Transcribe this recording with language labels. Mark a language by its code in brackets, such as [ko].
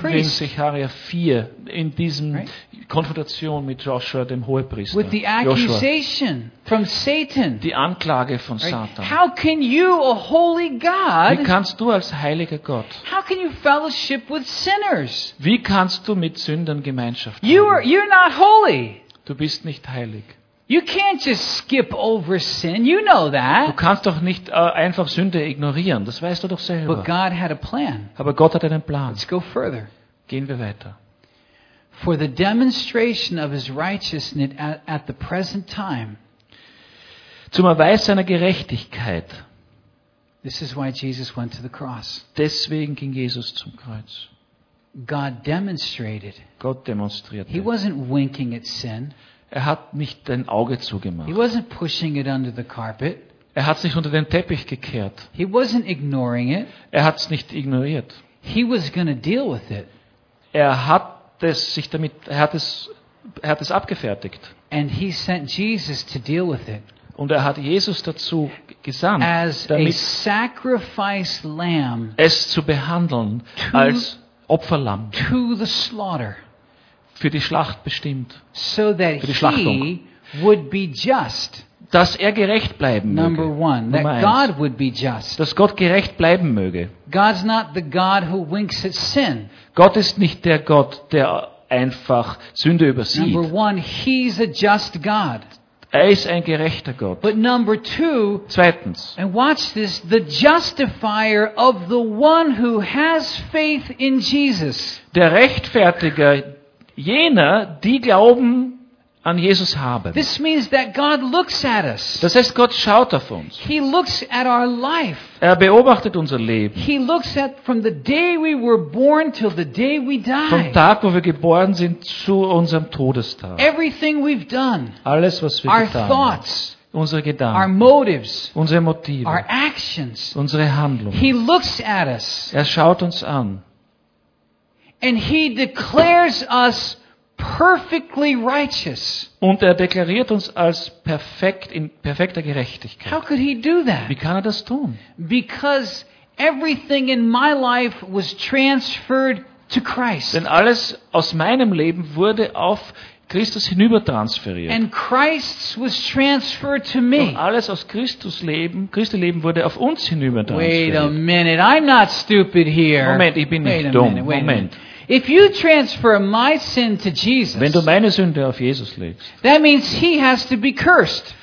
[de] Das finden wir in Zechariah 4 in diesem Konfrontation mit Joshua dem Hohepriester. [en] With the accusation from Satan. [de] Die Anklage von Satan. [en] How can you, a holy God? [de] Wie kannst du als heiliger Gott? [en] How can you fellowship with sinners? [de] Wie kannst du mit Sündern Gemeinschaft haben? [en] You're not holy. [de] Du bist nicht heilig. [en] You can't just skip over sin. You know that. [de] Du kannst doch nicht einfach Sünde ignorieren. Das weißt du doch selber. [en] But God had a plan. [de] Aber Gott hat einen Plan. [en] Let's go further. [de] Gehen wir weiter. [en] For the demonstration of his righteousness at the present time. [de] Zum Erweis seiner Gerechtigkeit. [en] This is why Jesus went to the cross. [de] Deswegen ging Jesus zum Kreuz. [en] God demonstrated. [de] Gott demonstrierte. [en] He wasn't winking at sin. [de] Er hat nicht ein Auge zugemacht. [en] He wasn't pushing it under the carpet. [de] Er hat es nicht unter den Teppich gekehrt. [en] He wasn't ignoring it. [de] Er hat es nicht ignoriert. [en] He was gonna deal with it. [de] Er hat es abgefertigt. [en] And he sent Jesus to deal with it. [de] Und er hat Jesus dazu gesandt, [en] as [de] damit [en] a sacrifice lamb [de] es zu behandeln als Opferlamm. [en] To the slaughter. [de] Für die Schlacht bestimmt. [en] So that [de] für die Schlachtung. [en] He would be just. [de] Dass er gerecht bleiben [en] Number [de] möge. [en] One, that [de] Nummer [en] God [de] eins. [en] Would be just. [de] Dass Gott gerecht bleiben möge. [en] God's not the God who winks at sin. [de] Gott ist nicht der Gott, der einfach Sünde übersieht. [en] Number one, he's a just God. [de] Er ist ein gerechter Gott. [en] But number two, [de] zweitens, [en] and watch this, the justifier of the one who has faith in Jesus. [de] Der Rechtfertiger jener, die Glauben an Jesus haben. [en] This means that God looks at us. [de] Das heißt, Gott schaut auf uns. [en] He looks at our life. [de] Er beobachtet unser Leben. [en] He looks at from the day we were born till the day we die. [de] Vom Tag, wo wir geboren sind, zu unserem Todestag. [en] Everything we've done. [de] Alles, was wir [en] our [de] getan haben. [en] Our thoughts. [de] Unsere Gedanken. [en] Our motives. [de] Unsere Motive. [en] Our actions. [de] Unsere Handlungen. [en] He looks at us. [de] Er schaut uns an. [en] And he declares us perfectly righteous. [de] Und er deklariert uns als perfekt in perfekter Gerechtigkeit. [en] How could he do that? [de] Wie kann er das tun? [en] Because everything in my life was transferred to Christ. [de] Denn alles aus meinem Leben wurde auf Christus hinübertransferiert. [en] And Christ's was transferred to me. [de] Und alles aus Christus Leben, Christi Leben wurde auf uns hinübertransferiert. [en] Wait a minute, I'm not stupid here. [de] Moment, ich bin nicht dumm. Moment. [en] If you transfer my sin to Jesus, [de] wenn du meine Sünde auf Jesus legst, [en] that means he has to be cursed.